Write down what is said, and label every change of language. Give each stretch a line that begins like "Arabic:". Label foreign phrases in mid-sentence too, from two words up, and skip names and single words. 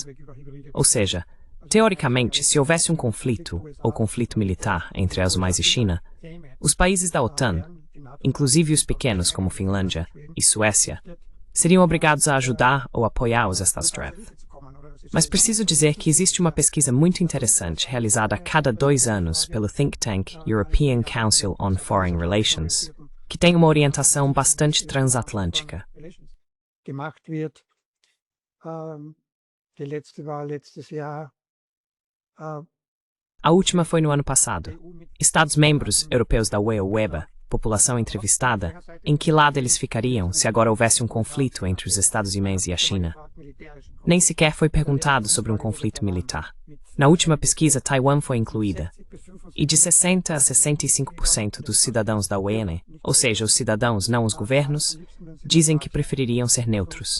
Portuguese: Ou seja, teoricamente, se houvesse um conflito, ou conflito militar, entre as UMAs e China, os países da OTAN, inclusive os pequenos como Finlândia e Suécia, seriam obrigados a ajudar ou apoiar os Estados-Trev. Mas preciso dizer que existe uma pesquisa muito interessante realizada a cada 2 anos pelo
English: think tank
Portuguese: European Council on Foreign Relations, que tem uma orientação bastante transatlântica.
German: Gemacht wird. Die letzte war letztes Jahr.
Portuguese: A última foi no ano passado. Estados-membros europeus da UE ou EBA, população entrevistada, em que lado eles ficariam se agora houvesse um conflito entre os Estados-Unidos e a China? Nem sequer foi perguntado sobre um conflito militar. Na última pesquisa, Taiwan foi incluída. E de 60% a 65% dos cidadãos da UE, ou seja, os cidadãos, não os governos, dizem que prefeririam ser neutros.